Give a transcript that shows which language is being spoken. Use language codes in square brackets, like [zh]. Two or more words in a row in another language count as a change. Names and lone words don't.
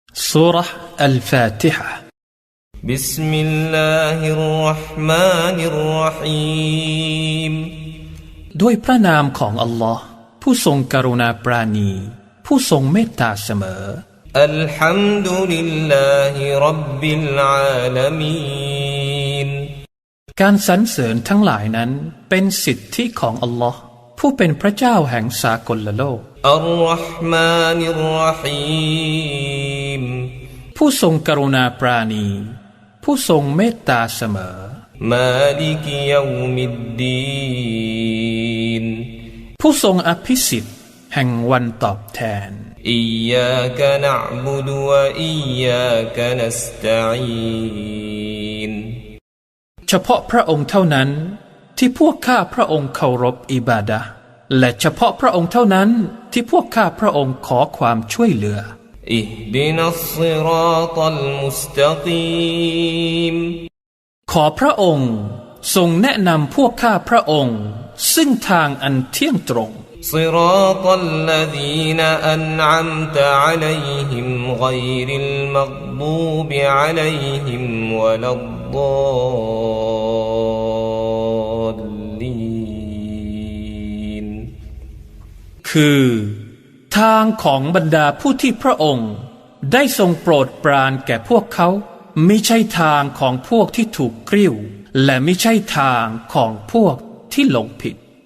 [ar] سورة الفاتحة بسم الله الرحمن الرحيم [th] ด้วยพระนามของอัลลอฮ์ผู้ทรงกรุณาปราณีผู้ทรงเมตตาเสมอ [ar] الحمد لله رب العالمين [th] การสรรเสริญทั้งหลายนั้นเป็นสิทธิของอัลลอฮ์ผู้เป็นพระเจ้าแห่งสากลโลก [ar] الرحمن الرحيم [th] ผู้ทรงกรุณาปราณีผู้ทรงเมตตาเสมอ [ar] مالك يوم الدين [th] ผู้ทรงอภิสิทธิ์แห่งวันตอบแทน [ar] إياك نعبد وإياك نستعين [th] เฉพาะพระองค์เท่านั้นที่พวกข้าพระองค์เคารพอิบาดะห์และเฉพาะพระองค์เท่านั้นที่พวกข้าพระองค์ขอความช่วยเหลือ [ar] اهدنا الصراط المستقيم [th] ขอพระองค์ทรงแนะนำพวกข้าพระองค์ซึ่งทางอันเที่ยงตรง [ar] صراط الذين أنعمت عليهم غير المغضوب عليهم ولا الضالين [th] คือทางของบรรดาผู้ที่พระองค์ได้ทรงโปรดปรานแก่พวกเขาไม่ใช่ทางของพวกที่ถูกกริ้วและไม่ใช่ทางของพวกที่หลงผิด